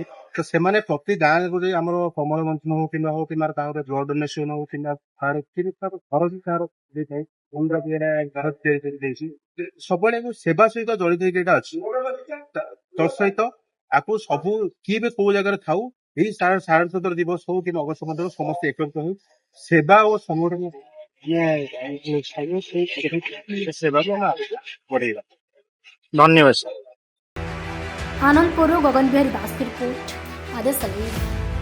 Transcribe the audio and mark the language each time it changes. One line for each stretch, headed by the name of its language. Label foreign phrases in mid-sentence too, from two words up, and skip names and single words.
Odia: ତ ସେମାନେ ପ୍ରତି ଗାଁରେ ଆମର କମଳ ବଣ୍ଟନ ହଉ କିମ୍ବା ତାଙ୍କର
English: blood donation
Odia: ହଉ କିମ୍ବା ଘର ବି ତାର ଦେଇଥାଏ, ସବୁବେଳେ ସେବା ସହିତ ଜଡ଼ିତ ହେଇକି ଏଇଟା ଅଛି। ତ ସହିତ ଆକୁ ସବୁ କିଏ ବି କୋଉ ଜାଗାରେ ଥାଉ, ଏଇ ସାଧାରଣତନ୍ତ୍ର ଦିବସ ହଉ କିମ୍ବା ଅଗଷ୍ଟ 15 ସମସ୍ତେ ଏକତ୍ରିତ ହଉ ସେବା ଓ ସଂଗଠନ
Hindi: ये सेवा को ना बढ़ेगा। धन्यवाद सर। आनंदपुर गगन बिहारी दास की रिपोर्ट आदेश